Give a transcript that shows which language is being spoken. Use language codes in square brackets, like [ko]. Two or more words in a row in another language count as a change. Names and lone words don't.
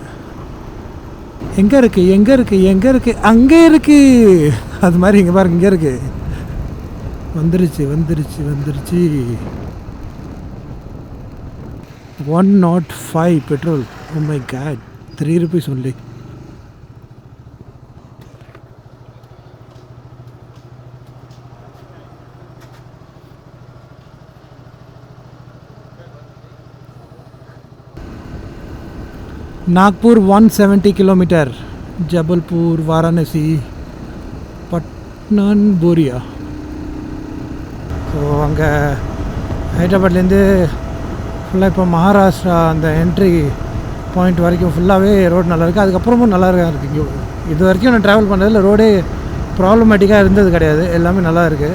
[ta] எங்கே இருக்குது எங்கே இருக்குது எங்கே இருக்குது, அங்கே இருக்குது. அது மாதிரி இங்கே பாருங்க, இங்கே இருக்குது. வந்துருச்சு வந்துருச்சு வந்துருச்சு. 105 பெட்ரோல். [en] Oh my God, 3 rupees only. [hi] नागपुर 170 किलोमीटर, जबलपुर, वाराणसी, पटनन, बोरिया. [ta] ஸோ அங்கே ஹைதராபாத்லேருந்து ஃபுல்லாக இப்போ மகாராஷ்டிரா அந்த [en] entry point [ta] வரைக்கும் ஃபுல்லாகவே ரோடு நல்லாயிருக்கு. அதுக்கப்புறமும் நல்லா இருக்குது. இங்கே இது வரைக்கும் நான் ட்ராவல் பண்ணதில் ரோடே ப்ராப்ளமேட்டிக்காக இருந்தது கிடையாது. எல்லாமே நல்லா இருக்குது.